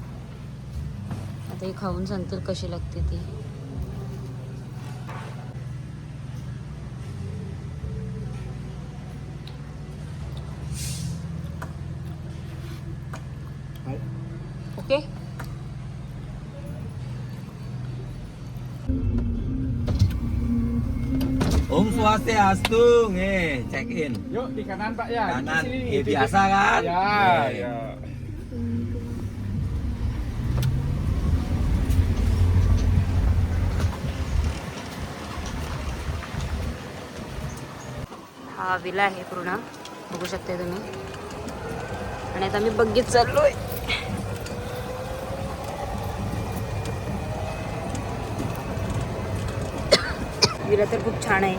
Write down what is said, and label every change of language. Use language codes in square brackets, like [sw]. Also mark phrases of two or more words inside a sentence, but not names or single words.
[mr] आता हे खाऊन सांगतील कशी लागते ती. ओके. [ban] Om Swastiastu, [en] check in. [id] Yuk di kanan Pak ya. Kanan, Di sini. biasa kan? Ya, ya. [mr] हा विला आहे पूर्ण, बघू शकते तुम्ही. आणि आता मी बघित चाललोय. विला तर खूप छान आहे.